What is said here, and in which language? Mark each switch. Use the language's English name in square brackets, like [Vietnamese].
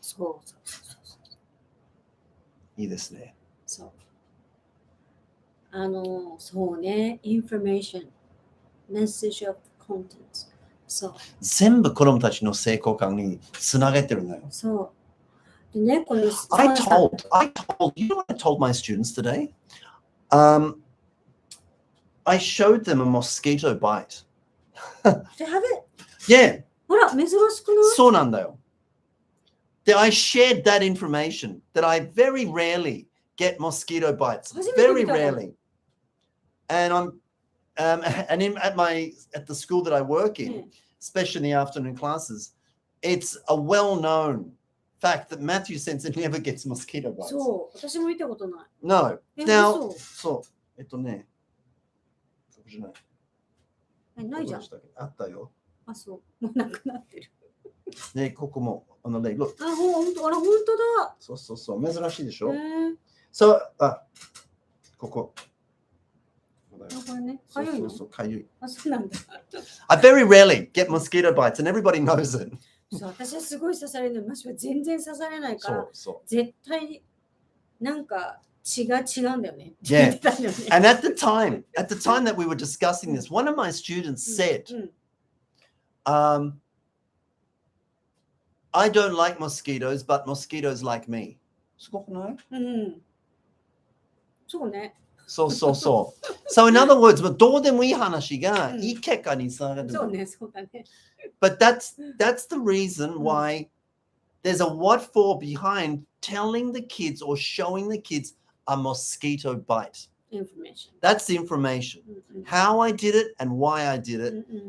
[Japanese] そう。いいですね。そう。 [English] そうね。information, message of content. そう。 [Japanese] 全部子供たちの成功感につなげてるのよ。そう。でね、この [English] I told, you know what I told my students today? I showed them a mosquito bite. They have it? Yeah. [Japanese] ほら、珍しくない？そうなんだよ。 [English] That I shared that information that I very rarely get mosquito bites. Very rarely. And at the school that I work in, especially in the afternoon classes, it's a well-known fact that Matthew Sensei never gets mosquito bites. [Japanese] そう、私も見たことない。 [English] No. Now, [Japanese] そう、ね。そうじゃない。ないじゃん。あったよ。あ、そう。もうなくなってる。ね、ここも。Look. あ、本当だ。そう。珍しいでしょ。そう、ここ。これね。かゆいの？そう、かゆい。あ、そうなんだ。 [English] I very rarely get mosquito bites and everybody knows it. [Japanese] そう、私はすごい刺されるの。マシは全然刺されないから、そう。絶対なんか違うんだよね。 [English] Yeah. And at the time that we were discussing this, one of my students said, I don't like mosquitoes, but mosquitoes like me. [Japanese] すごくない？そうね。そう。 [English] So in other words, [Japanese] どうでもいい話がいい結果につながる。そうね、そうだね。 [English] But that's the reason why there's a what for behind telling the kids or showing the kids a mosquito bite. Information. That's the information. How I did it and why I did it.